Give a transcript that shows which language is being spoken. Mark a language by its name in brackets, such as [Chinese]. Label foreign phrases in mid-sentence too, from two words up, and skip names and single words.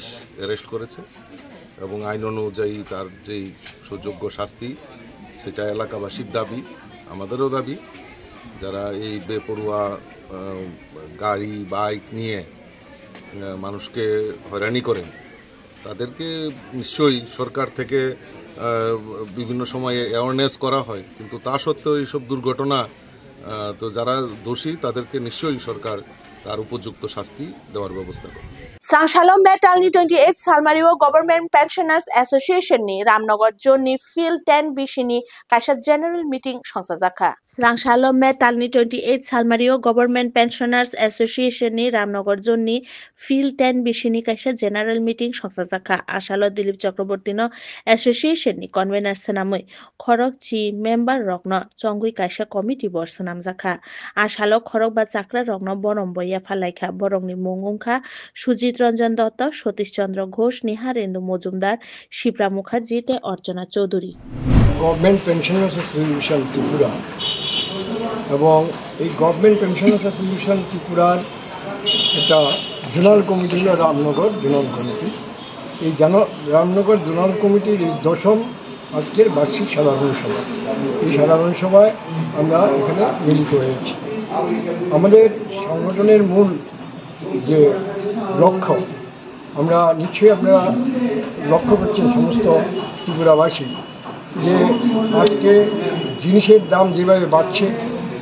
[Bangla] অ্যারেস্ট করেছে এবং আইন অনুযায়ী তার যেই সুযোগ্য শাস্তি সেটা এলাকাবাসীর দাবি আমাদেরও দাবি যারা এই বেপরোয়া গাড়ি বাইক নিয়ে মানুষকে হয়রানি করেন তাদেরকে নিশ্চয়ই সরকার থেকে বিভিন্ন সময়ে অ্যাওয়ারনেস করা হয় কিন্তু তা সত্ত্বেও এইসব দুর্ঘটনা তো যারা দোষী তাদেরকে নিশ্চয়ই সরকার তার উপযুক্ত শাস্তি দেওয়ার ব্যবস্থা করে [Kok Borok] Sangshalo Metalni 28 Salmario Government Pensioners Association ni Ramnagar Jonni Field 10 Bishini Kaisa [English] General Meeting [Kok Borok] Songsajaka Sangshalo Metalni 28 Salmario Government Pensioners Association ni Ramnagar Jonni Field 10 Bishini Kaisa [English] General Meeting [Kok Borok] Songsajaka Ashalo Dilip Chakraborty no Association ni Convener Sanamui Khorok chi member rokno Chongui Kaisa Committee bor sanamjaka Ashalo Khorok ba Chakra rokno borom boya phalaikha borongni mungungkha Sujit Ranjan Datta, Satish Chandra Ghosh, Niharendu Mojumdar, Shipra Mukherjee te Archana Choudhury. [Bangla] Government Pensioners Association Tripura এবং এই গভর্নমেন্ট পেনশনার্স অ্যাসোসিয়েশন ত্রিপুরার একটা [English] zonal committee [Bangla] হলো রামনগর [English] zonal committee [Bangla] এই রামনগর জোনাল কমিটির এই 10ম আজকের বার্ষিক সাধারণ সভা এই সাধারণ সভায় আমরা এখানে মিলিত হয়েছি আমাদের সংগঠনের মূল যে লক্ষ্য আমরা নিশ্চয়ই আপনারা লক্ষ্য করছেন সমস্ত ত্রিপুরাবাসী যে আজকে জিনিসের দাম যেভাবে বাড়ছে